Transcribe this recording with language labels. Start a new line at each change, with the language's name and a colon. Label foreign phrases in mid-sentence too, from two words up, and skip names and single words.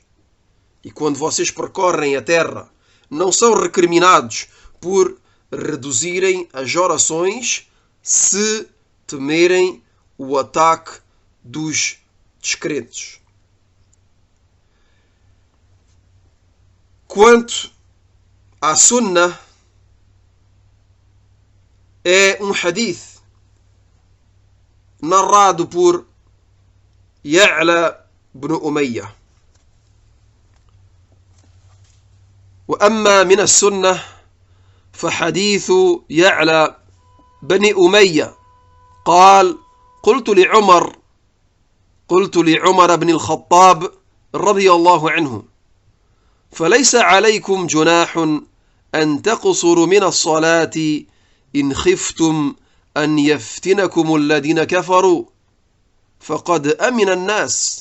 Portuguese: E quando vocês percorrem a terra, não são recriminados por reduzirem as orações se temerem o ataque dos descrentes. Quanto à Sunnah, é um hadith narrado por Ya'la ibn Umayyah.
Arabic: وأما من السنة فحديث يعلى بن أمية قال: قلت لعمر بن الخطاب رضي الله عنه: فليس عليكم جناح أن تقصروا من الصلاة إن خفتم أن يفتنكم الذين كفروا فقد أمن الناس.